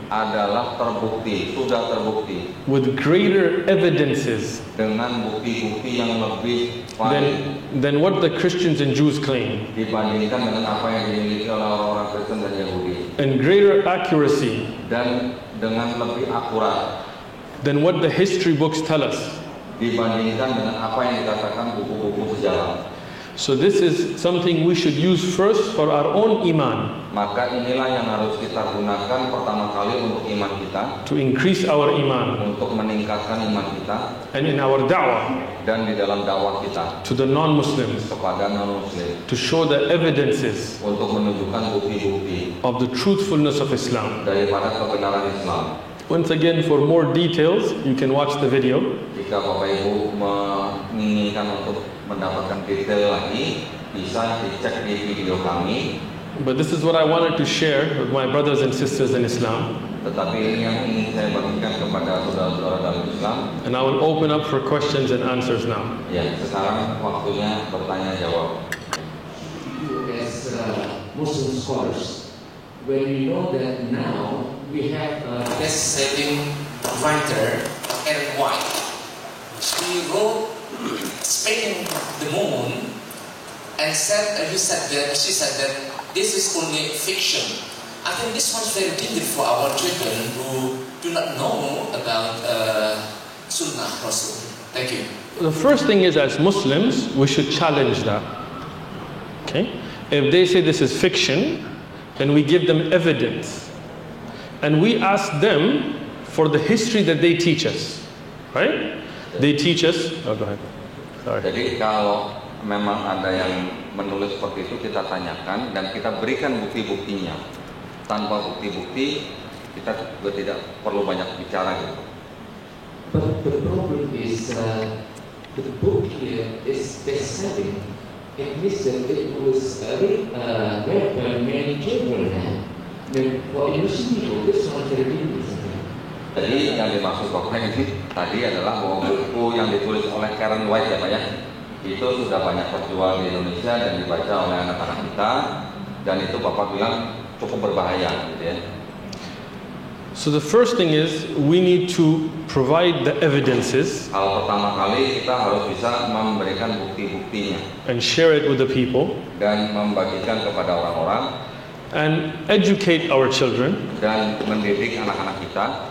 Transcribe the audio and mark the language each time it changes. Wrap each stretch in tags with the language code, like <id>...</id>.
<id>adalah terbukti, sudah terbukti</id> <en>with greater evidences</en> <id>dengan bukti-bukti yang lebih valid</id> <en>than what the Christians and Jews claim,</en> <id>dibandingkan dengan apa yang dimiliki oleh orang-orang Kristen dan Yahudi,</id> <en>and greater accuracy</en> <id>dan dengan lebih akurat</id> <en>than what the history books tell us.</en> <id>dibandingkan dengan apa yang dikatakan buku-buku sejarah.</id> <en>So this is something we should use first for our own iman,</en> <id>Maka inilah yang harus kita gunakan pertama kali untuk iman kita,</id> <en>to increase our iman,</en> <id>untuk meningkatkan iman kita,</id> <en>and in our da'wah</en> <id>dan di dalam dakwah kita</id> <en>to the non-Muslims,</en> <id>kepada non-muslim,</id> <en>to show the evidences</en> <id>untuk menunjukkan bukti-bukti</id> <en>of the truthfulness of Islam.</en> <id>daripada kebenaran Islam.</id> <en>Once again, for more details, you can watch the video.</en> <id>Jika Bapak Ibu menginginkan untuk mendapatkan detail lagi, bisa dicek di video kami.</id> <en>But this is what I wanted to share with my brothers and sisters in Islam.</en> <id>Tetapi ini yang ingin saya bagikan kepada saudara-saudara dalam Islam.</id> <en>And I will open up for questions and answers now.</en> <id>Ya, sekarang waktunya bertanya jawab.</id> <en>You as Muslim scholars, when we know that now we have a best-selling writer, Ellen White. She wrote Spinning the Moon and she said that this is only fiction. I think this one's very dangerous for our children who do not know about Sunnah Rasul. Thank you. The first thing is, as Muslims, we should challenge that. Okay? If they say this is fiction, then we give them evidence. And we ask them for the history that they teach us. Right? They teach us. Oh, go ahead. Sorry.</en> <id>Jadi kalau memang ada yang menulis seperti itu, kita tanyakan dan kita berikan bukti-buktinya. Tanpa bukti-bukti, kita juga tidak perlu banyak bicara gitu.</id> <en>But the problem is the book here is best-selling. It means that it was read by many children. And for Muslim people, this one very dangerous.</en> <id>Jadi yang dimaksud Bapak ini tadi adalah bahwa buku yang ditulis oleh Karen White ya Pak ya, itu sudah banyak terjual di Indonesia dan dibaca oleh anak-anak kita, dan itu Bapak bilang cukup berbahaya gitu ya.</id> <en>So the first thing is, we need to provide the evidences</en> <id>Hal pertama kali kita harus bisa memberikan bukti-buktinya</id> <en>and share it with the people</en> <id>dan membagikan kepada orang-orang</id> <en>and educate our children</en> <id>dan mendidik anak-anak kita.</id>